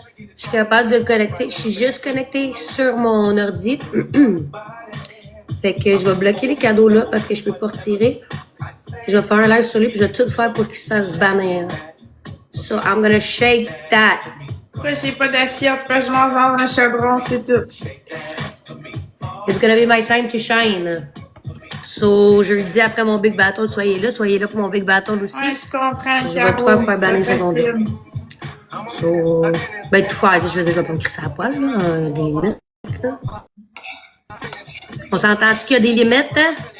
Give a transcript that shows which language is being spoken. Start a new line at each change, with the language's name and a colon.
French: Je suis capable de le connecter. Je suis juste connectée sur mon ordi. Fait que je vais bloquer les cadeaux là parce que je peux pas retirer. Je vais faire un live sur lui puis je vais tout faire pour qu'il se fasse bannir.
English: So I'm gonna shake that.
French: Pourquoi j'ai pas d'assiette? Parce que je mange dans un chaudron, c'est tout.
English: It's gonna be my time to shine.
French: So, jeudi après mon Big Battle, soyez là pour mon Big Battle aussi. Ouais, je comprends. Je vais tout faire pour faire bannir secondaire. So, ben tout faire, je veux dire, je vais pas me crisser à la poêle, là, des limites, là. On s'entend-tu qu'il y a des limites, hein?